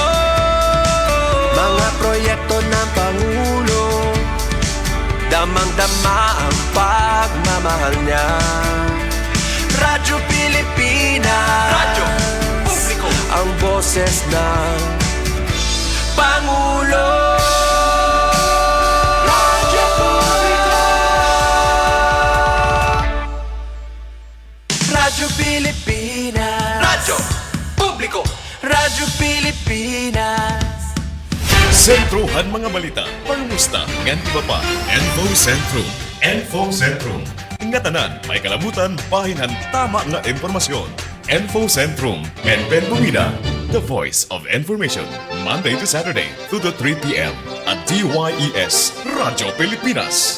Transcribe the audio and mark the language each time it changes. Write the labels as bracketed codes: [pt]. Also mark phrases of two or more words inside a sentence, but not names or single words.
[tl] Mga proyekto ng Pangulo, damang-dama ang pagmamahal niya. Radyo Pilipinas, Radyo Publiko, ang boses ng Pangulo. Radyo Publiko, Radyo Pilipinas, Radyo Publiko, Radyo Pilipinas. [war] Sentrohan mga balita, pangumusta, ngan iba pa. Info Sentrum. Info Sentrum. Ingatanan, may kalabutan, bahinan, tama nga impormasyon. Info Sentrum. Ben Bumida, [en] the voice of information. Monday to Saturday, 2 to 3 p.m. at DYES, Radyo Pilipinas.